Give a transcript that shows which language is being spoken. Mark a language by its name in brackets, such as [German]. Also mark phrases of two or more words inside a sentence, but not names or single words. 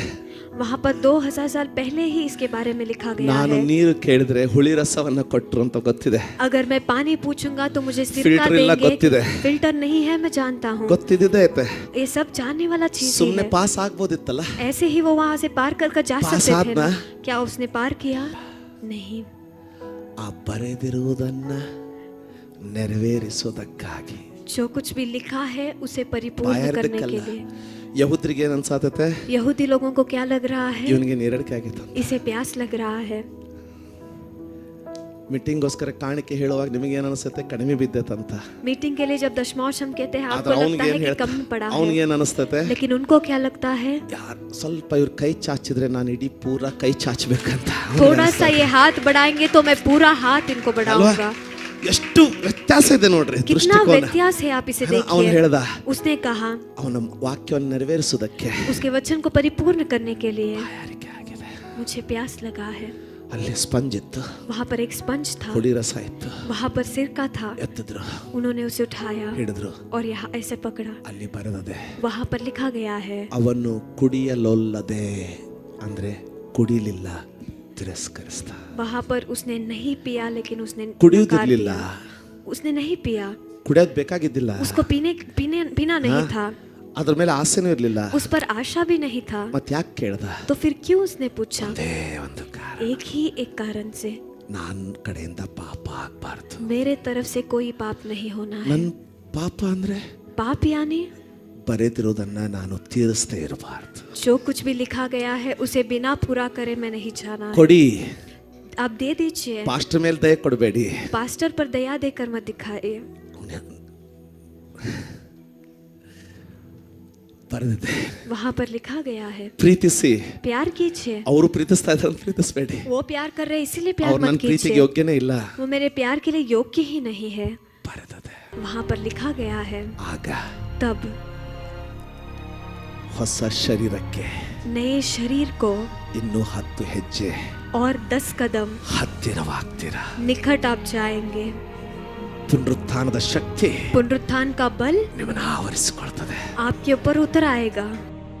[Hindi] वहाँ पर 2000 साल पहले ही इसके बारे में लिखा गया [Kannada] ನಾನು [Hindi] है. [Kannada] ನೀರು ಕೇಳಿದ್ರೆ ಹುಳಿ ರಸವನ್ನ ಕೊಟ್ರು ಅಂತ ಗೊತ್ತಿದೆ. [Hindi] अगर मैं पानी पूछूंगा तो मुझे सिरका [Kannada] फिल्टर ಇಲ್ಲ [Hindi] देंगे. [Kannada] ಗೊತ್ತಿದೆ. [Hindi] फिल्टर नहीं है, मैं जानता हूँ. [Kannada] ಗೊತ್ತಿದ್ದಿದೆ ಐತೆ. [Hindi] ये सब जानने वाला चीज ही [Kannada] ಸುಮ್ಮನೆ [Hindi] है. [Kannada] ಪಾಸ್ ಆಗ್ಬೋದಿತ್ತಲ್ಲ. [Hindi] ऐसे ही वो वहाँ से पार कर जा पास सकते थे आदना? ना? क्या उसने पार किया? नहीं. [Kannada] ಆ ಬರೆದಿರುವುದನ್ನ ನೆರವೇರಿಸೋದಕ್ಕಾಗಿ. [Hindi] जो कुछ भी लिखा है उसे परिपूर्ण करने के लिए. [Kannada] ಯಹೂದ್ರಿಗೆ ಏನ್ ಅನ್ಸಾತೈತೆ? [Hindi] यहूदी लोगों को क्या लग रहा है? [Kannada] ಇವನಿಗೆ ನಿರಡಿಕೆ ಆಗಿತ್ತು. [Hindi] इसे प्यास लग रहा है. [Kannada] ಮೀಟಿಂಗ್ಗೋಸ್ಕರ ಕಾಣಿಕೆ ಹೇಳುವಾಗ ನಿಮಗೆ ಏನ್ ಅನಿಸುತ್ತೆ? ಕಡಿಮೆ ಬಿದ್ದೈತಂತ. [Hindi] मीटिंग के लिए जब दशमांश हम कहते हैं, आपको [Kannada] ಆದ್ರೆ [Hindi] लगता है कि कम पड़ा [Kannada] ಅವನಿಗೆ [Hindi] है, [Kannada] ಏನ್ ಅನಿಸ್ತತೆ? [Hindi] लेकिन उनको क्या लगता है? [Kannada] ಯಾರು ಸ್ವಲ್ಪ ಇವ್ರ ಕೈ ಚಾಚಿದ್ರೆ ನಾನು ಇಡೀ ಪೂರಾ ಕೈ ಚಾಚಬೇಕಂತ. [Hindi] थोड़ा सा ये हाथ बढ़ाएंगे तो मैं पूरा हाथ इनको बढ़ाऊंगा. [Kannada] ಎಷ್ಟು ವ್ಯತ್ಯಾಸ ಇದೆ ನೋಡ್ರಿ [Hindi] कितना [Kannada] ದೃಷ್ಟಿಕೋನ. [Hindi] व्यत्यास है, आप इसे [Kannada] ಅವನು [Hindi] देखिए. [Kannada] ಹೇಳ್ದ, [Hindi] उसने कहा [Kannada] ಅವನ ವಾಕ್ಯವನ್ನು ನೆರವೇರಿಸುವುದಕ್ಕೆ [Hindi] उसके वचन को परिपूर्ण करने के लिए [Kannada] ಬಾಯಾರಿಕೆ ಆಗಿದೆ. [Hindi] मुझे प्यास लगा है. [Kannada] ಅಲ್ಲಿ ಸ್ಪಂಜ್ ಇತ್ತು, [Hindi] वहाँ पर एक स्पंज था, [Kannada] ಹುಳಿ ರಸ ಇತ್ತು. [Hindi] वहाँ पर सिरका था. [Kannada] ಎತ್ತಿದ್ರು, [Hindi] उन्होंने उसे उठाया [Kannada] ಹಿಡಿದ್ರು. [Hindi] और यहाँ ऐसे पकड़ा. [Kannada] ಅಲ್ಲಿ ಬರೆದದೆ, [Hindi] वहाँ पर लिखा गया है, [Kannada] ಅವನು ಕುಡಿಯಲೊಲ್ಲದೆ ಅಂದ್ರೆ ಕುಡಿಲಿಲ್ಲ, ತಿರಸ್ಕರಿಸ್ತ. [Hindi] वहाँ पर उसने नहीं पिया, लेकिन उसने नकार [Kannada] ಕುಡಿಯುವುದಿರ್ಲಿಲ್ಲ, [Hindi] दिया. उसने नहीं पिया. [Kannada] ಕುಡಿಯೋದು ಬೇಕಾಗಿದ್ದಿಲ್ಲ, [Hindi] उसको पीना नहीं था. [Kannada] ಅದ್ರ ಮೇಲೆ ಆಸೆನೂ ಇರ್ಲಿಲ್ಲ. [Hindi] उस पर आशा भी नहीं था. [Kannada] ಮತ್ ಯಾಕೆ ಕೇಳ್ದ? [Hindi] तो फिर क्यों उसने पूछा? [Kannada] ಒಂದೇ ಒಂದು ಕಾರಣ, [Hindi] एक ही एक कारण से, [Kannada] ನಾನ್ ಕಡೆಯಿಂದ ಪಾಪ ಆಗ್ಬಾರ್ದು. [Hindi] मेरे तरफ से कोई पाप नहीं होना है. [Kannada] ನನ್ ಪಾಪ ಅಂದ್ರೆ [Hindi] पाप यानी [Kannada] ಬರೆದಿರೋದನ್ನ ನಾನು ತೀರಿಸದೇ ಇರಬಾರ್ದು. [Hindi] जो कुछ भी लिखा गया है उसे बिना पूरा करे मैं नहीं जाना है. [Kannada] ಕೊಡಿ, [Hindi] आप दे दीजिए. [Kannada] ಪಾಸ್ಟರ್ ಮೇಲೆ ದಯ ಕೊಡಬೇಡಿ. [Hindi] पास्टर पर दया देकर मत दिखाइए. [Kannada] ಬರೆದಿದೆ, [Hindi] वहाँ पर लिखा गया है, [Kannada] ಪ್ರೀತಿಸಿ. [Hindi] प्यार कीजिए. [Kannada] ಅವರು ಪ್ರೀತಿಸ್ತಾ ಇದ್ದಾರೆ, ಪ್ರೀತಿಸಬೇಡಿ. [Hindi] वो प्यार कर रहे इसीलिए प्यार [Kannada] ಅವ್ರು [Hindi] मत [Kannada] ನನ್ನ ಪ್ರೀತಿಗೆ [Hindi] कीजिए. [Kannada] ಯೋಗ್ಯನೇ ಇಲ್ಲ. [Hindi] वो मेरे प्यार के लिए योग्य ही नहीं है. [Kannada] ಬರೆದಿದೆ. [Hindi] वहाँ पर लिखा गया है, [Kannada] ಆಗ [Hindi] तब [Kannada] ಹೊಸ ಶರೀರಕ್ಕೆ [Hindi] नए शरीर को [Kannada] ಇನ್ನೂ 10 ಹೆಜ್ಜೆ [Hindi] और 10 कदम [Kannada] ಹತ್ತಿರವಾಗ್ತೀರಾ. [Hindi] निकट आप जाएंगे. [Kannada] ಪುನರುತ್ಥಾನದ ಶಕ್ತಿ [Hindi] पुनरुत्थान का बल [Kannada] ನಿಮ್ಮನ್ನ ಆವರಿಸಿಕೊಳ್ತದೆ. [Hindi] आपके ऊपर उतर आएगा.